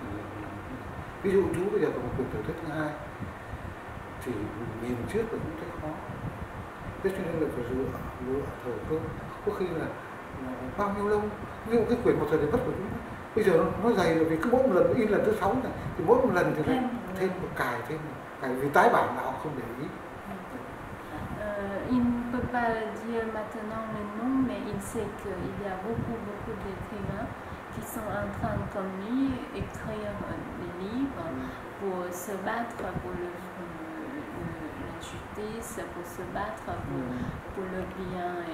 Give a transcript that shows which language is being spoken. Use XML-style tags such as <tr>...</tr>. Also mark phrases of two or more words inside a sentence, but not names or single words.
<vi>Ví dụ chú bây giờ có một quyển tiểu thuyết thứ hai thì nhìn trước là cũng thấy khó, thế cho nên là phải dựa thời cơ, có khi là bao nhiêu lâu. Ví dụ cái quyển một thời đại bất của chúng bây giờ nó dày rồi, vì cứ mỗi một lần in lần thứ 6 này thì mỗi một lần thì lại thêm một cài vì tái bản nào không để ý.</vi> <fr>Il ne peut pas dire maintenant le nom, mais il sait qu'il y a beaucoup d'écrivains qui sont en train, comme lui, écrire des livres pour se battre pour la justice, pour se battre pour le bien.</fr>